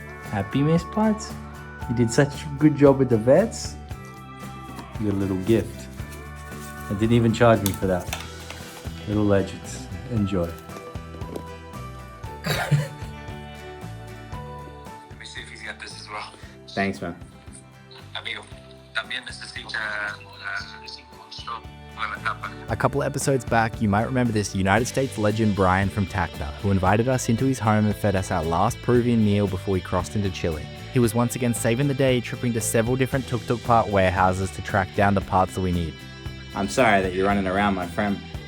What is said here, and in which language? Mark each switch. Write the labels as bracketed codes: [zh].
[en] Happy, Miss Potts? You did such a good job with the vets. You got a little gift. I didn't even charge me for that. Little legends. Enjoy. Let me see if he's got this as well. Thanks, man. [es] Amigo, también necesita una tapa. [en] A couple episodes back, you might remember this United States legend Brian from Tacna, who invited us into his home and fed us our last Peruvian meal before we crossed into Chile. He was once again saving the day, tripping to several different tuk-tuk part warehouses to track down the parts that we need. I'm sorry that you're running around, my friend.